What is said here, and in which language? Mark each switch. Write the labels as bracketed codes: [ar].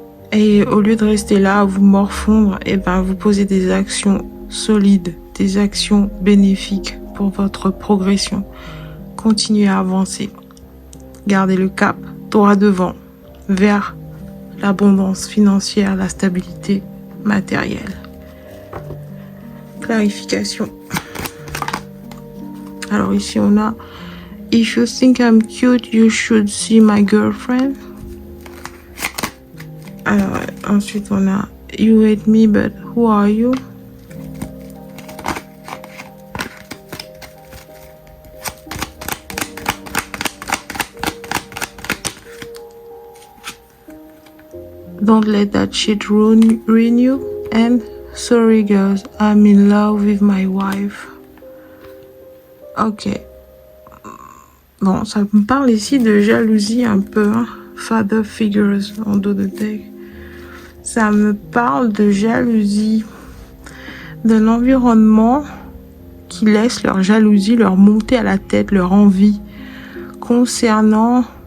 [fr] Et au lieu de rester là à vous morfondre, et ben vous posez des actions solides, des actions bénéfiques pour votre progression. Continuez à avancer. Gardez le cap droit devant, vers l'abondance financière, la stabilité matérielle. Clarification. Alors ici on a [en] If you think I'm cute, you should see my girlfriend. [fr] Alors ensuite on a [en] You hate me, but who are you? Don't let that shit ruin you. And sorry girls, I'm in love with my wife. Ok. [fr] Bon, ça me parle ici de jalousie un peu, hein. Father figures en dos de deck. Ça me parle de jalousie, d'un environnement qui laisse leur jalousie leur monter à la tête, leur envie concernant...